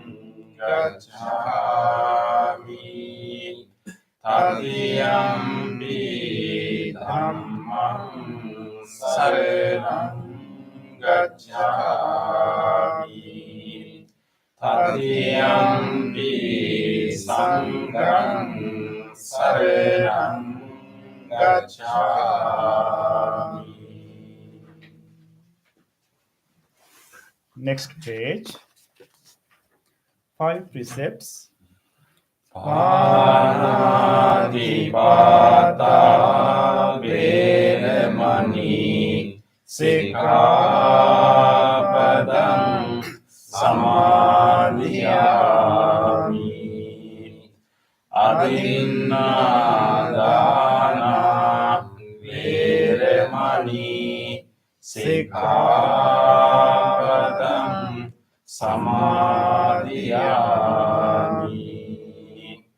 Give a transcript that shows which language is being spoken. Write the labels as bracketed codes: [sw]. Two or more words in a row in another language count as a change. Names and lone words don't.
[pi] gacchami, Tatiyampi Dhammam saranam gacchami, Tatiyampi Sangham saranam gacchami. [en] Next page. 5 precepts. [pi] Panatipata Vedamani Sikkhapadam Samadhiyami, Adinadana Vedamani Sikkhapadam Samadhiyami,